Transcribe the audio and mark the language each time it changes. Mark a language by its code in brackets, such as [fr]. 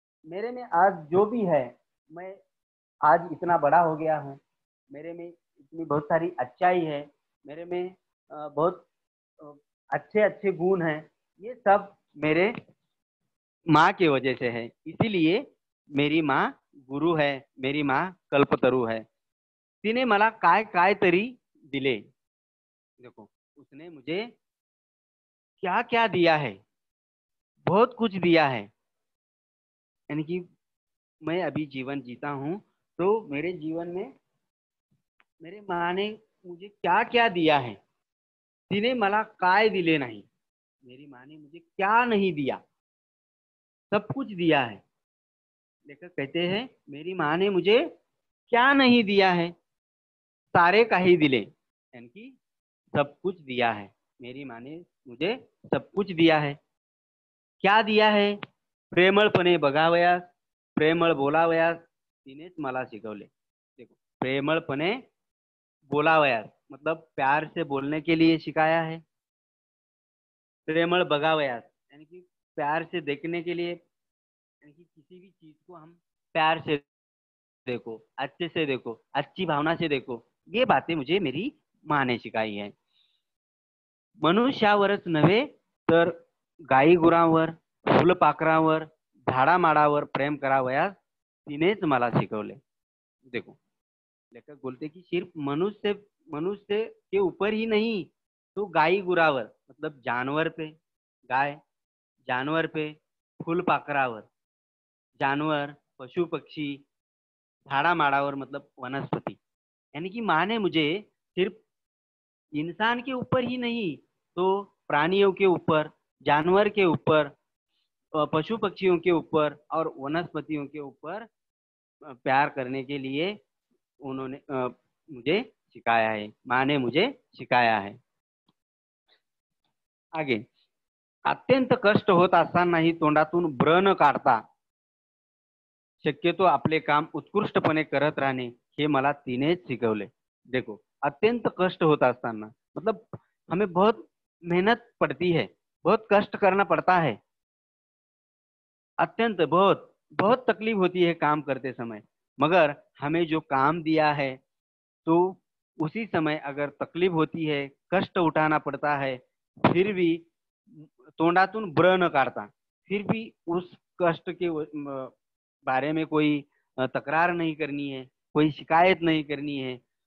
[hi] मेरे में आज जो भी है, मैं आज इतना बड़ा हो गया हूँ, मेरे में इतनी बहुत सारी अच्छाई है, मेरे में बहुत अच्छे अच्छे गुण हैं, ये सब मेरे माँ की वजह से है। इसीलिए मेरी माँ गुरु है, मेरी माँ कल्पतरु है। [mr] तिने मला काय काय तरी दिले। [hi] देखो, उसने मुझे क्या क्या दिया है, बहुत कुछ दिया है। यानी कि मैं अभी जीवन जीता हूँ, तो मेरे जीवन में मेरे माँ ने मुझे क्या क्या दिया है, [mr] तिने मला काय दिले नाही, [hi] मेरी माँ ने मुझे क्या नहीं दिया, सब कुछ दिया है। लेखक कहते हैं मेरी माँ ने मुझे क्या नहीं दिया है, [mr] सारे काही दिले, [hi] यानी कि सब कुछ दिया है। मेरी माँ ने मुझे सब कुछ दिया है। क्या दिया है? [mr] प्रेमळपणे बघावयास, प्रेमळ बोलावयास तिनेच मला शिकवले। [hi] देखो, [mr] प्रेमळपणे बोलावयास [hi] मतलब प्यार से बोलने के लिए सिखाया है। [mr] प्रेमळ बघावयास [hi] यानी कि प्यार से देखने के लिए, यानी कि किसी भी चीज को हम प्यार से देखो, अच्छे से देखो, अच्छी भावना से देखो, ये बातें मुझे मेरी माँ ने सिखाई है। [mr] मनुष्यावरच नव्हे तर गाई गुरांवर, फुलपाखरांवर, झाडामाडावर प्रेम करावयास तिनेच मला शिकवले। [hi] देखो, लेखक बोलते कि सिर्फ मनुष्य के ऊपर ही नहीं, तो गाई गुरावर मतलब जानवर पे, गाय, जानवर पे, फुलपाखरावर, जानवर, पशु पक्षी, झाड़ामाड़ावर मतलब वनस्पति, यानी कि माँ ने मुझे सिर्फ इंसान के ऊपर ही नहीं, तो प्राणियों के ऊपर, जानवर के ऊपर, पशु पक्षियों के ऊपर और वनस्पतियों के ऊपर प्यार करने के लिए उन्होंने मुझे सिखाया है, माँ ने मुझे सिखाया है। [mr] आगे, अत्यंत कष्ट होत असतानाही तोंडातून ब्र न काढता शक्यतो आपले काम उत्कृष्टपणे करत राहणे हे मला तिनेच शिकवले। [hi] देखो, [mr] अत्यंत कष्ट होता असताना [hi] मतलब हमें बहुत मेहनत पड़ती है, बहुत कष्ट करना पड़ता है, अत्यंत बहुत बहुत तकलीफ होती है काम करते समय, मगर हमें जो काम दिया है तो उसी समय अगर तकलीफ होती है, कष्ट उठाना पड़ता है, फिर भी [mr] तोंडातून ब्र न काढता, [hi] फिर भी उस कष्ट के बारे में कोई तकरार नहीं करनी है, कोई शिकायत नहीं करनी है।